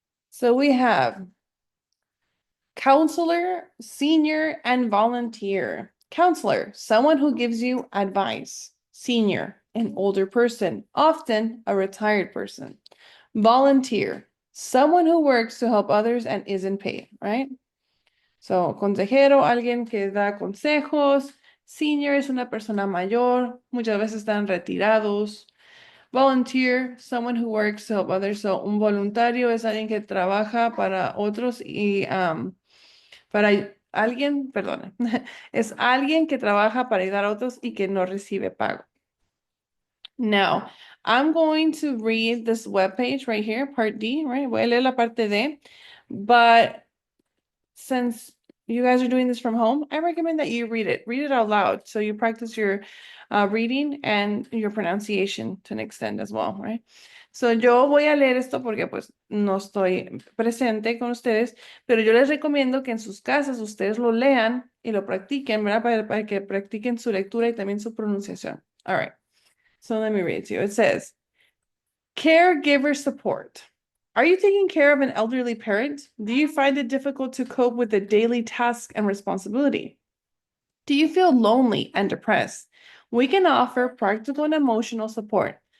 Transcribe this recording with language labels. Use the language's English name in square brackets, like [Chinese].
[English] So we have counselor, senior, and volunteer. Counselor, someone who gives you advice. Senior, an older person, often a retired person. Volunteer, someone who works to help others and isn't paid, right? [Spanish] So, consejero, alguien que da consejos. Senior es una persona mayor, muchas veces están retirados. [English] Volunteer, someone who works to help others. [Spanish] So, un voluntario es alguien que trabaja para otros y para alguien, perdón, es alguien que trabaja para ayudar a otros y que no recibe pago. [English] Now, I'm going to read this webpage right here, part D, right? [Spanish] Voy a leer la parte D, [English] but since you guys are doing this from home, I recommend that you read it. Read it out loud so you practice your reading and your pronunciation to an extent as well, right? [Spanish] So yo voy a leer esto porque pues no estoy presente con ustedes, pero yo les recomiendo que en sus casas ustedes lo lean y lo practiquen, ¿verdad? Para que practiquen su lectura y también su pronunciación. [English] All right. So let me read it to you. It says, caregiver support. Are you taking care of an elderly parent? Do you find it difficult to cope with the daily tasks and responsibility? Do you feel lonely and depressed? We can offer practical and emotional support.